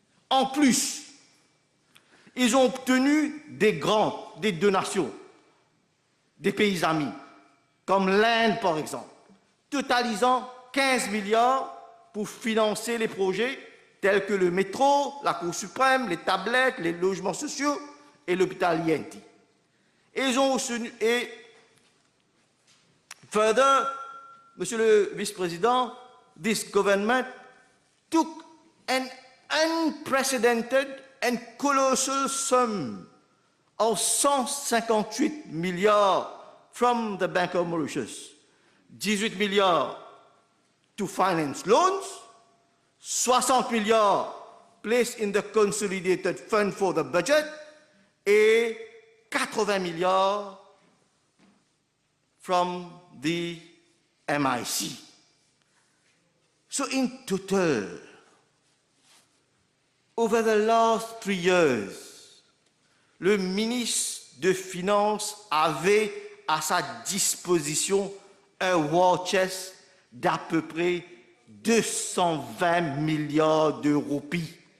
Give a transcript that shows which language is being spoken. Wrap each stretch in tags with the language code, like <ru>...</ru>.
<fr>En plus, ils ont obtenu des grants, des donations des pays amis, comme l'Inde par exemple, totalisant 15 milliards pour financer les projets tels que le métro, la Cour suprême, les tablettes, les logements sociaux et l'hôpital INT. Et</fr> <en>further,</en> <fr>Monsieur le Vice-président,</fr> <en>this government took an unprecedented and colossal sum of 158 milliards from the Bank of Mauritius, 18 milliards to finance loans, 60 milliards placed in the Consolidated Fund for the Budget</en> <fr>et</fr> <en>80 milliards from the MIC. So in total, over the last 3 years,</en> <fr>le ministre des Finances avait à sa disposition un war chest d'à peu près 220 milliards de roupies.</fr>